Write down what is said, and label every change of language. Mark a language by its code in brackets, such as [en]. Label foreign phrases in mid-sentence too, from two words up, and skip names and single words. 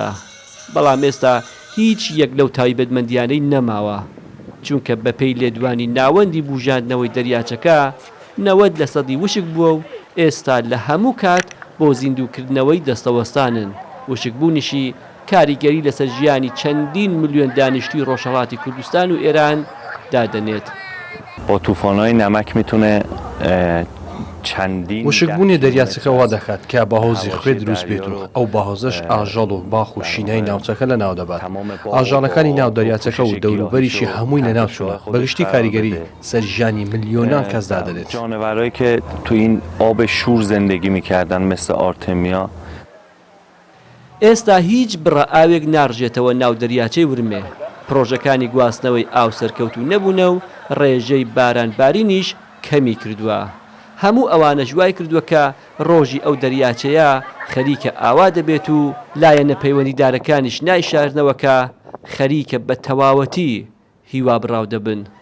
[ckb] بەڵام ئێستا هیچ یەک لەو تایبەتمەندیانەی نەماوە، چونکە بەپێی لێدوانی ناوەندی بوژاندنەوەی دەریاچەکە 90% وشک بووە و ئێستا لە هەموو کات بۆ زیندووکردنەوەی دەستەوەستانن. وشکبوونیشی کاریگەری لەسەر ژیانی چەندین ملیۆن دانیشتوی ڕۆژهەڵاتی کوردستان و ئێران دادەنێت. [fa] با طوفان‌های نمک میتونه چندین [ckb] وشکبوونی دەریاچەکە وا دەکات کە باهۆزی خوێ دروست بێت و ئەو باهۆزەش ئاژەڵ و باخ و شینای ناوچەکە لە ناو دەبات. ئاژاڵەکانی ناو دەریاچەکە و دەوروبەریشی هەمووی لە ناوچووە بەگشتی کاریگەری سەر ژیانی ملیۆنان کەس دادەنێت. [fa] جانورایی که تو این آب شور زندگی میکردن مثل آرتمیا. [ckb] ئێستا هیچ بڕە ئاوێک ناڕژێتەوە ناو دەریاچەی ورمێ. پرۆژەکانی گواستنەوەی ئاو سەرکەوتو نەبوونە و ڕێژەی بارانبارینیش کەمی کردووە. هەموو ئەوانە ژوای کردووە کە ڕۆژی ئەو دەریاچەیە خەریکە ئاوا دەبێت و لایەنە پەیوەندیدارەکانیش نایشاردنەوەکە خەریکە بە تەواوەتی هیوا بڕاو دەبن.